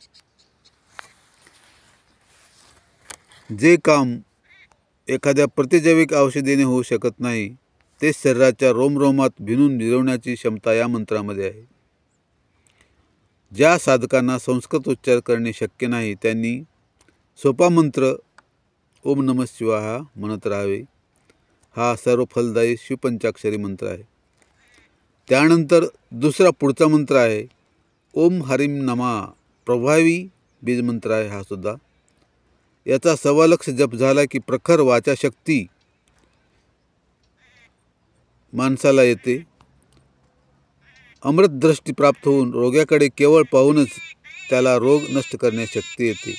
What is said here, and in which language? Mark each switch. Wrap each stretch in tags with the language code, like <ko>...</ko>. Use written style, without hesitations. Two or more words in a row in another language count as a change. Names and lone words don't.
<mr>जे काम एखाद्या प्रतिजैविक औषधीने होऊ शकत नाही ते शरीराच्या रोमरोमात भिनून जिरवण्याची क्षमता या मंत्रामध्ये आहे। ज्या साधकांना संस्कृत उच्चार करणे शक्य नाही त्यांनी सोपा मंत्र</mr> <sa>ओम नमः शिवाय</sa> <mr>म्हणत राहावे। हा सर्व फलदायी शिवपंचाक्षरी मंत्र आहे। त्यानंतर दुसरा पुढचा मंत्र आहे</mr> <sa>ओम ह्रीं नमः,</sa> <mr>प्रभावी बीज मंत्र आहे हा सुद्धा। याचा 1.25 लाख जप झाला की प्रखर वाचा शक्ती माणसाला येते। अमृत दृष्टी प्राप्त होऊन रोग्याकडे केवळ पाहूनच त्याला रोग नष्ट करण्याची शक्ती येते।</mr>